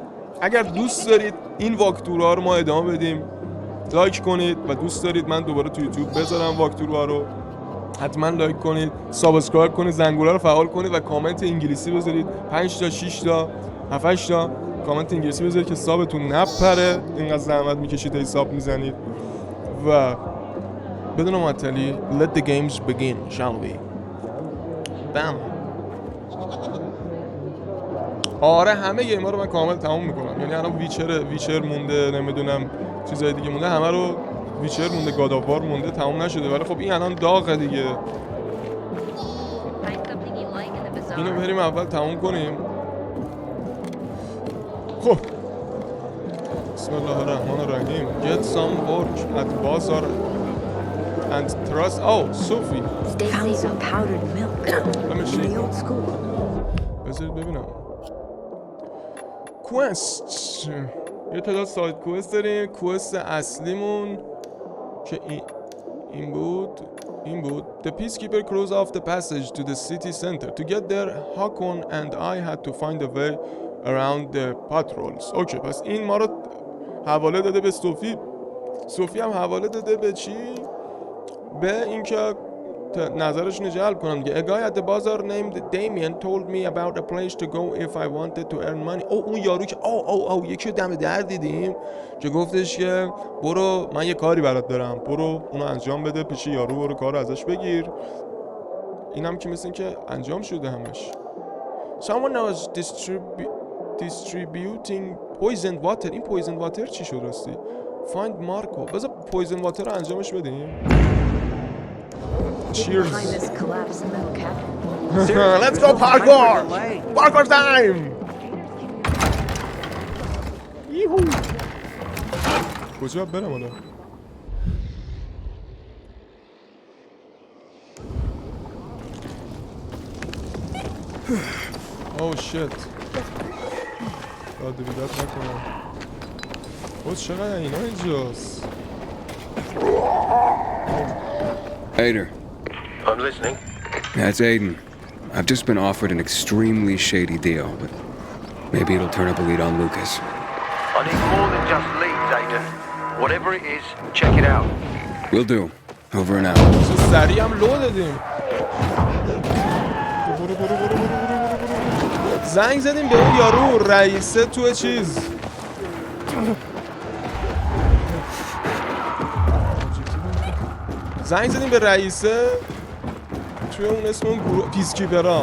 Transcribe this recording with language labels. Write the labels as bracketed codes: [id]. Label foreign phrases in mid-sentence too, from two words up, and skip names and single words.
[fa] اگر دوست دارید این واکثروها رو ما ادامه بدیم لایک کنید و دوست دارید من دوباره تو یوتیوب بذارم واکثروها رو حتما لایک کنید، سابسکرایب کنید، زنگوله رو فعال کنید و کامنت انگلیسی بذارید. 5 تا 6 تا 7 تا کامنت انگلیسی بذارید که سابتون نپره، اینقدر زحمت میکشید تا حساب میزنید و بدون معطلی [en] let the games begin shall we. بم. [fa] آره همه گیم‌ها رو من کامل تموم میکنم، یعنی الان ویچر مونده، نمیدونم چیزای دیگه مونده، همه رو ویچر مونده، گاد آف وار مونده، تموم نشده، ولی خب این الان داغه دیگه. اینو بریم اول تموم کنیم. [ar] خب بسم الله الرحمن الرحیم. [en] Get some work at bazaar and trust. Oh, Sophie. Found some powdered milk in the old school. [fa] بذارید ببینم. کوست. یه تعداد ساید کوست داریم. کوست اصلیمون که این بود. [en] The peacekeeper crossed off the passage to the city center. To get there, Hakon and I had to find a way around the patrols. [fa] اوکی، پس این ما رو حواله داده به صوفی هم حواله داده به چی؟ به اینکه نظرشون جلب کنم دیگه. [en] A guy at the bazaar named Damien told me about a place to go if I wanted to earn money. [fa] اون یارو که یکی دم در دیدیم که گفتش که برو من یه کاری برات دارم، برو اونو انجام بده پیش یارو، برو کارو ازش بگیر. اینم که مثل این که انجام شده همش. [en] Someone was distributing poisoned water. [fa] این [en] poisoned water [fa] چی شد راستی؟ [en] Find Marco. [fa] بذار [en] poisoned water [fa] رو انجامش بدیم. [en] Cheers. Let's go parkour! Parkour time! [fa] یهو. کجا برم حالا؟ [en] Oh shit. [fa] داده بیداد نکنم. چقدر اینا اینجاست؟ [en] Aiden. I'm listening. That's Aiden. I've just been offered an extremely shady deal, but maybe it'll turn up a lead on Lucas. I need more than just leads, Aiden. Whatever it is, check it out. Will do. Over and out. [fa] سریع هم لو دادیم. زنگ زدیم به اون یارو رئیسه تو چیز. زنگ زدیم به رئیسه توی اون اسم اون گروه پیسکیپرها.